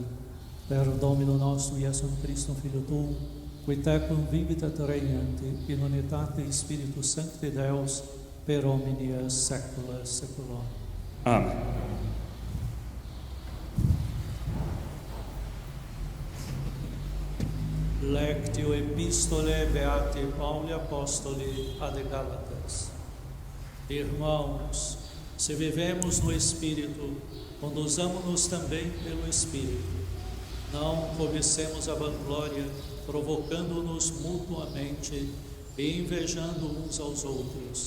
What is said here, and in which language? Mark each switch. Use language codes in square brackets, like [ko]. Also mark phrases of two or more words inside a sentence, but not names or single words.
[la] Per Domino nostro Iesum Christum, Filio tuo, qui tecum vivit et regnat in unitate Spiritus Sancti Deus, per omnia saecula saeculorum. Amen. Lectio Epistolae Beati Pauli Apostoli ad Gálatas. [pt] Irmãos, se vivemos no Espírito, conduzamo-nos também pelo Espírito. Não cobicemos a vanglória, provocando-nos mutuamente e invejando uns aos outros.